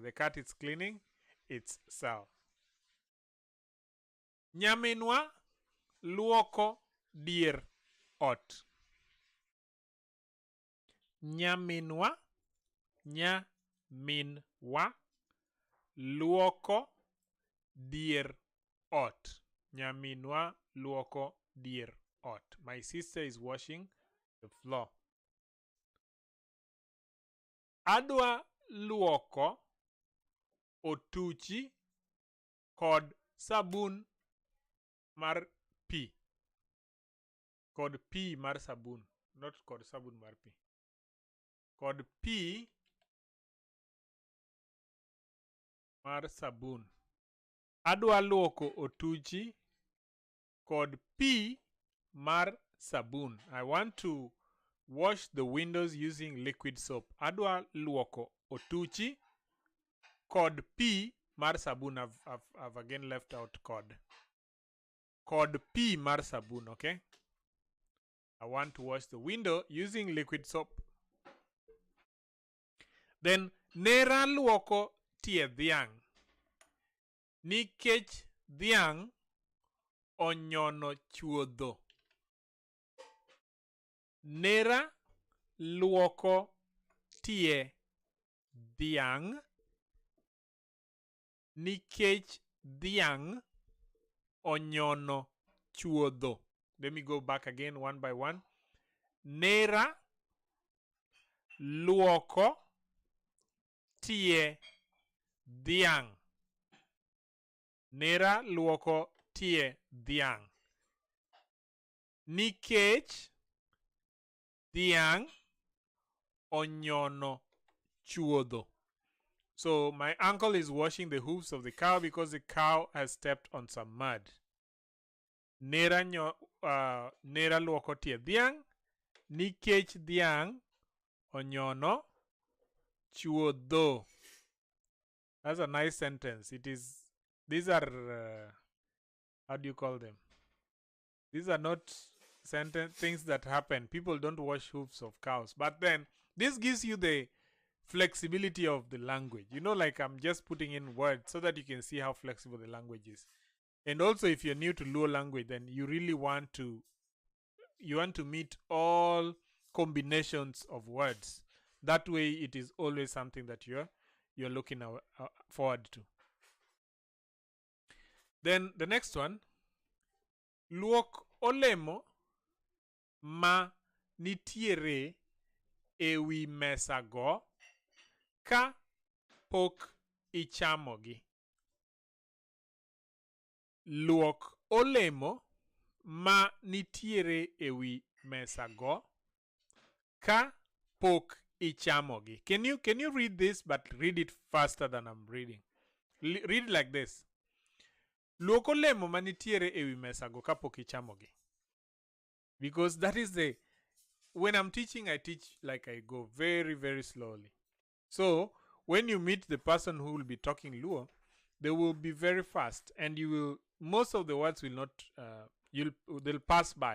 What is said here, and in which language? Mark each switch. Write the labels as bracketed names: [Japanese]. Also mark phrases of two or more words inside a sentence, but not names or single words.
[English] The cat is cleaning itself. [Luo (Kenya and Tanzania)] Nyaminwa luoko dier ot. Nyaminwa luoko dier ot. Nyaminwa luoko dier ot. [English] My sister is washing the floor. [Luo (Kenya and Tanzania)] Adwa luoko otuchi kod sabun mar pi. Kod pi mar sabun. Not kod sabun mar pi. Kod pi mar sabun. Adwa luoko otuchi kod pi mar sabun. [English] I want to wash the windows using liquid soap. [Luo (Kenya and Tanzania)] Adwa luoko otuchi kod pi mar sabun. [English] I've again left out [Luo (Kenya and Tanzania)] kod. Kod pi mar sabun, [English] okay? I want to wash the window using liquid soap. [Luo (Kenya and Tanzania)] Then nera luoko tie dhiang. Nikech dhiang onyono chuodho. Nera luoko tie dhiang. Nikech dhiang onyono chuodho. [English] Let me go back again one by one. [Luo (Kenya and Tanzania)] Nera luoko tie dhiang. Nera luoko tie dhiang. Nikech dhiang onyono chuodho. [English] So my uncle is washing the hooves of the cow because the cow has stepped on some mud. [Luo (Kenya and Tanzania)] Nera luoko tie dhiang. Nikech dhiang onyono chuodho. [English] That's a nice sentence. These are, how do you call them? These are not things that happen. People don't wash hooves of cows. But then, this gives you the flexibility of the language. You know, like I'm just putting in words so that you can see how flexible the language is. And also, if you're new to Luo language, then you really want to meet all combinations of words. That way, it is always something that you're looking forward to. Then the next one, [Luo (Kenya and Tanzania)] luok olemo ma nitiere ewi mesa go ka pok ichamogi. Luok olemo ma nitiere ewi mesa go ka pok ichamogi. [English] Can you read this, but read it faster than I'm reading? Read it like this. [Luo (Kenya and Tanzania)] Luok olemo ma nitiere ewi mesa go ka pok ichamogi. [English] Because that is when I'm teaching, I teach like I go very, very slowly. So when you meet the person who will be talking Luo, they will be very fast, and most of the words will not, they'll pass by.